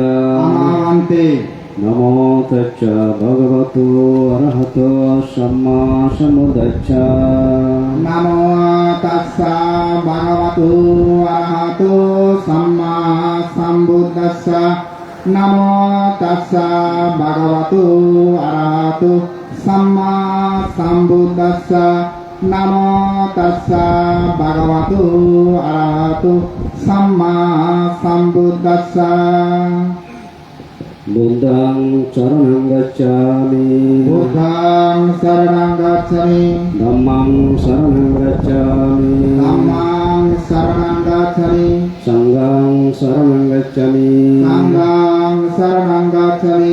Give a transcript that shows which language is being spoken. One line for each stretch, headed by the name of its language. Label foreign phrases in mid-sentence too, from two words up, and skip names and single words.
Pali: আমান্তে Namo tacca bhagavato arahato samma sambuddhacca নমো তাস্সা ভগবতো আরহাতো সাম্মা সাম্বুদ্ধাস্সা নমো তাস্সা ভগবতো আরহাতো সাম্মা সাম্বুদ্ধাস্সা নমো তাস্সা ভগবতো আরহাতো সাম্মা সাম্বুদ্ধাস্সা Buddhang charanam gacchami বুদ্ধং শরণং গচ্ছামি Dhammang saranam gacchami ধম্মং শরণং গচ্ছামি Sanghang saranam gacchami সংঘং শরণং গচ্ছামি